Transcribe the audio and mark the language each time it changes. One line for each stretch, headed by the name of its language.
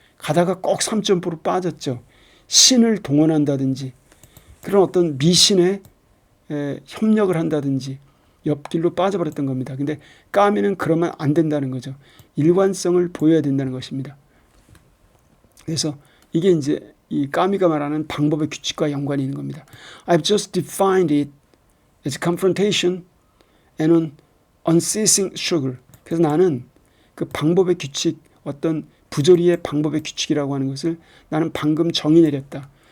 Korean: 가다가 꼭 3점포로 빠졌죠. 신을 동원한다든지 그런 어떤 미신에 협력을 한다든지 옆길로 빠져버렸던 겁니다. 근데 까미는 그러면 안 된다는 거죠. 일관성을 보여야 된다는 것입니다. 그래서 이게 이제 이 까미가 말하는 방법의 규칙과 연관이 있는 겁니다.
English: I've just defined it as confrontation and an unceasing struggle.
Korean: 그래서 나는 그 방법의 규칙, 어떤 부조리의 방법의 규칙이라고 하는 것을 나는 방금 정의 내렸다.